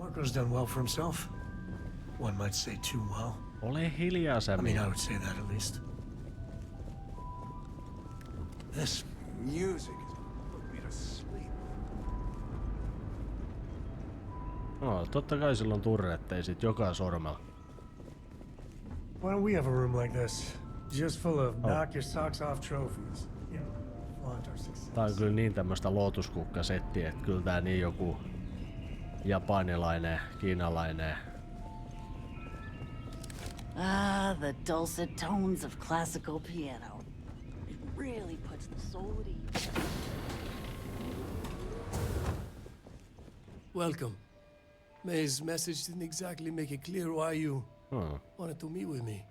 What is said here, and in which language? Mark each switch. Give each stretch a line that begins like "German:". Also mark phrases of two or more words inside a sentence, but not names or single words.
English: Marco's done well for himself. One might say too well.
Finnish: Ole hiljaisemmin.
English: I mean, I would say that at least. This music is putting me to sleep.
Finnish: No, totta kai sillä on turretteja sit joka sormella.
English: Why don't we have a room like this? Just full of knock your socks off trophies. You know, flaunt our success.
Finnish: Tää on kyllä niin tämmöstä lootuskukkasettiä, että kyllä tää niin joku japanilainen, kiinalainen.
English: Ah, the dulcet tones of classical piano. It really puts the soul at ease. Welcome. May's message didn't exactly make it clear why you wanted to meet with me.